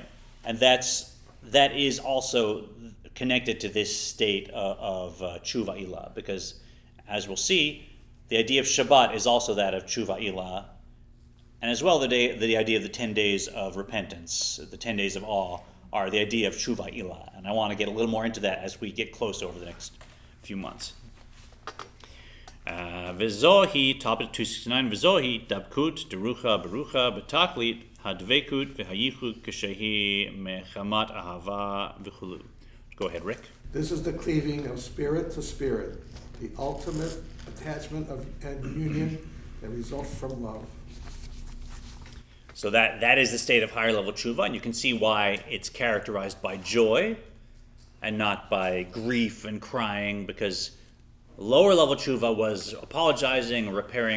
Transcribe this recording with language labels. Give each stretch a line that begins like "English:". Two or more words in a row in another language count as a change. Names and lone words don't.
English: And that is also connected to this state of
Hebrew: תשובה עילאה,
English: because as we'll see, the idea of Shabbat is also that of
Hebrew: תשובה עילאה,
English: and as well the idea of the 10 days of repentance, the 10 days of awe, are the idea of
Hebrew: תשובה עילאה.
English: And I want to get a little more into that as we get close over the next few months.
Hebrew: V'zohi, topic 269, וזהי דבקות רוחא ברוחא בתכלית הדבקות והייחוד כשהיא מחמת אהבה וכולו.
English: Go ahead, Rick. This is the cleaving of spirit to spirit, the ultimate attachment and union that results from love. So that is the state of higher level tshuva, and you can see why it's characterized by joy and not by grief and crying, because lower level tshuva was apologizing or repairing.